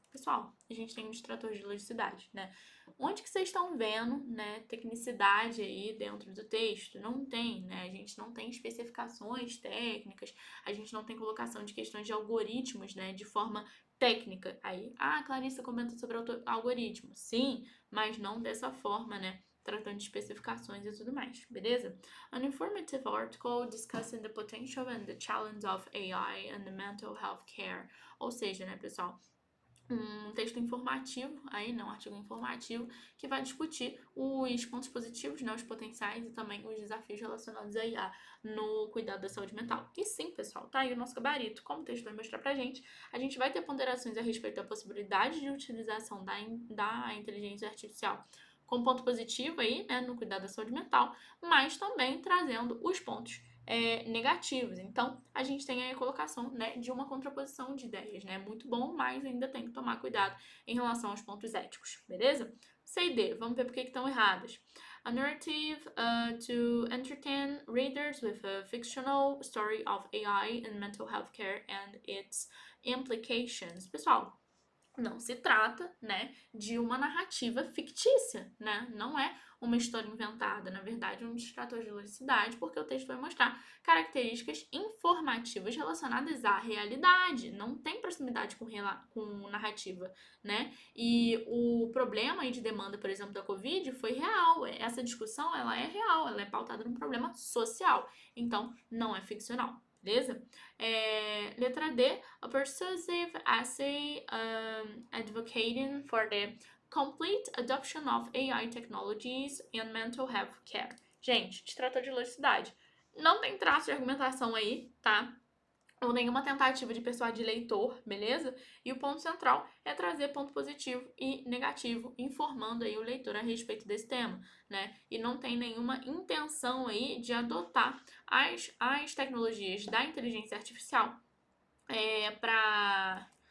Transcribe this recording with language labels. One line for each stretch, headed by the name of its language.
Portuguese: Pessoal, a gente tem um distrator de velocidade, né? Onde que vocês estão vendo, né, tecnicidade aí dentro do texto? Não tem, né? A gente não tem especificações técnicas, a gente não tem colocação de questões de algoritmos, né, de forma técnica. Aí, Clarissa comenta sobre algoritmo. Sim, mas não dessa forma, né? Tratando de especificações e tudo mais, beleza?
English: An informative article discussing the potential and the challenge of AI and the mental health care.
Portuguese: Ou seja, né, pessoal, um texto informativo, aí não, um artigo informativo, que vai discutir os pontos positivos, né, os potenciais e também os desafios relacionados à IA no cuidado da saúde mental. E sim, pessoal, tá aí o nosso gabarito. Como o texto vai mostrar pra gente, a gente vai ter ponderações a respeito da possibilidade de utilização da inteligência artificial com ponto positivo aí, né, no cuidado da saúde mental, mas também trazendo os pontos negativos. Então, a gente tem aí a colocação, né, de uma contraposição de ideias, né? Muito bom, mas ainda tem que tomar cuidado em relação aos pontos éticos, beleza? C e D, vamos ver por que estão erradas.
English: A narrative to entertain readers with a fictional story of AI and mental health care and its implications.
Portuguese: Pessoal, não se trata, né, de uma narrativa fictícia, né? Não é uma história inventada, na verdade, é um distrator de velocidade, porque o texto vai mostrar características informativas relacionadas à realidade. Não tem proximidade com narrativa, né? E o problema aí de demanda, por exemplo, da Covid foi real. Essa discussão, ela é real, ela é pautada num problema social. Então, não é ficcional. Beleza? Letra D,
English: a persuasive essay advocating for the complete adoption of AI technologies in mental health care.
Portuguese: Gente, distrator de velocidade. Não tem traço de argumentação aí, tá? Ou nenhuma tentativa de persuadir leitor, beleza? E o ponto central é trazer ponto positivo e negativo, informando aí o leitor a respeito desse tema, né? E não tem nenhuma intenção aí de adotar as tecnologias da inteligência artificial para